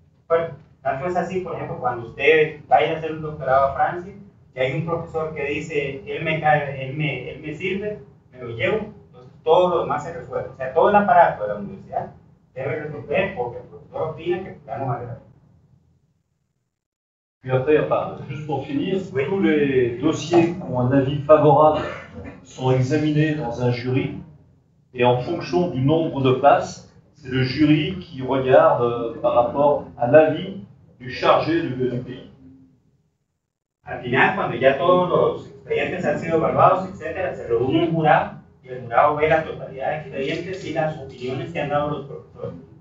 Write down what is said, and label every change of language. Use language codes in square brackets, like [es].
[es] Bueno, tanto es así, por ejemplo, cuando usted vaya a hacer un doctorado a Francia y hay un profesor que dice, él me sirve, me lo llevo, entonces todo lo demás se resuelve. O sea, todo el aparato de la universidad debe resolver porque el professeur opine que fulano va a. [fr] Puis après, enfin, juste pour finir, tous les dossiers qui ont un avis favorable sont examinés dans un jury et en fonction du nombre de places, c'est le jury qui regarde par rapport à l'avis du chargé du pays. [es] Al final, cuando ya todos los expedientes han sido evaluados, etcétera, se reúne un jurado y el jurado ve la totalidad de expedientes y las opiniones que han dado los profesores.